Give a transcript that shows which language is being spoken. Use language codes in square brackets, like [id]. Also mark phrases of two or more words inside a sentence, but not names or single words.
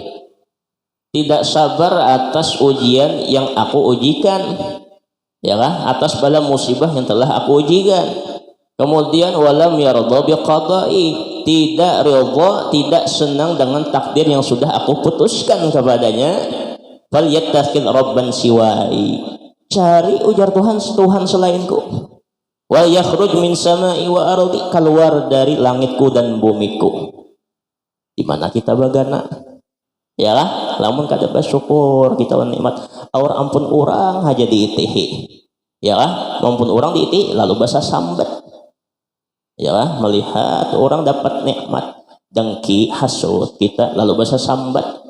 [bjn] tidak sabar atas ujian yang aku ujikan, ya kan, atas bala musibah yang telah aku ujikan, kemudian [ar] ولم يرض بقضائي, [bjn] tidak ridha, tidak senang dengan takdir yang sudah aku putuskan kepadanya, [ar] فليتخذ ربا سواي, [bjn] cari ujar Tuhan selainku, [ar] ويخرج من سمائي وأرضي, [bjn] keluar dari langitku dan bumiku. Di mana kita bagana? Ya lah, lamun kada bersyukur kita nikmat aur ampun orang aja diitihi. Ya lah, ampun orang diitihi lalu basa sambat. Ya lah, melihat orang dapat nikmat dengki hasud kita lalu basa sambat.